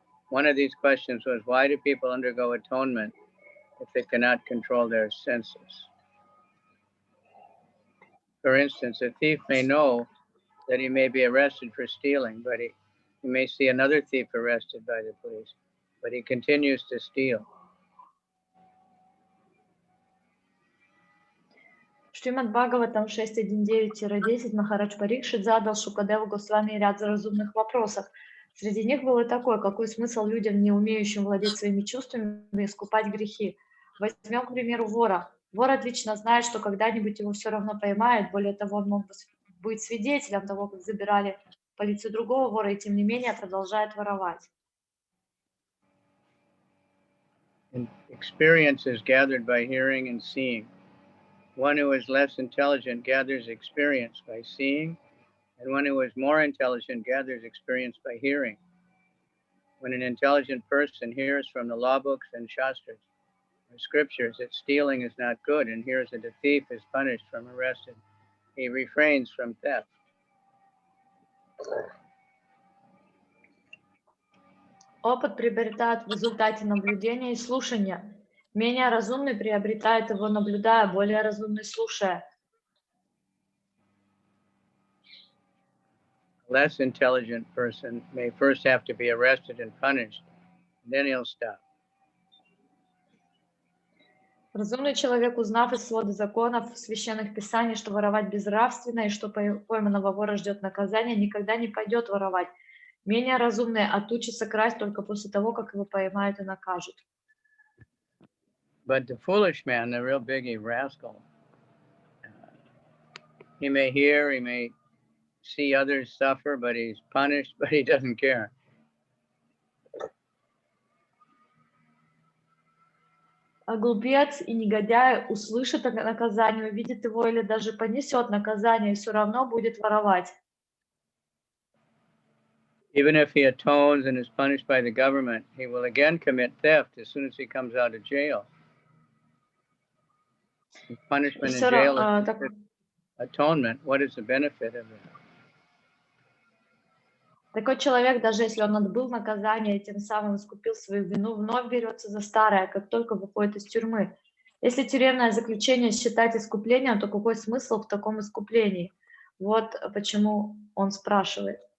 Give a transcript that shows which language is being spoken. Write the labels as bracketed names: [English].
[English] One of these questions was, why do people undergo atonement if they cannot control their senses? For instance, a thief may know that he may be arrested for stealing, but he may see another thief arrested by the police, but he continues to steal. [Russian] В Шримад Бхагаватам 6.1.9-10 Махарадж Парикшит задал Шукадеву Госвами ряд разумных вопросов. Среди них был и такой, какой смысл людям, не умеющим владеть своими чувствами, искупать грехи. Возьмем, к примеру, вора. Вор отлично знает, что когда-нибудь его все равно поймают. Более того, он мог быть свидетелем того, как забирали полицию другого вора, и тем не менее продолжает воровать. [English] Experience is gathered by hearing and seeing. One who is less intelligent gathers experience by seeing, and one who is more intelligent gathers experience by hearing. When an intelligent person hears from the law books and shastras or scriptures that stealing is not good and hears that a thief is punished from arrested, he refrains from theft. [Russian] Опыт приобретает в результате наблюдения и слушания. Менее разумный приобретает его, наблюдая, более разумный слушая. [English] A less intelligent person may first have to be arrested and punished, and then he'll stop. [Russian] Разумный человек, узнав из свода законов священных писаний, что воровать безнравственно и что пойманного вора ждет наказание, никогда не пойдет воровать. Менее разумный отучится красть только после того, как его поймают и накажут. [English] But the foolish man, the real biggie rascal, he may hear, he may see others suffer, but he's punished, but he doesn't care. [Russian] А глупец и негодяй услышит о наказании, увидит его или даже понесет наказание, и все равно будет воровать. [English] Even if he atones and is punished by the government, he will again commit theft as soon as he comes out of jail. If punishment in jail is atonement, what is the benefit of it? [Russian] Такой человек, даже если он отбыл наказание и тем самым искупил свою вину, вновь берется за старое, как только выходит из тюрьмы. Если тюремное заключение считать искуплением, то какой смысл в таком искуплении? Вот почему он спрашивает.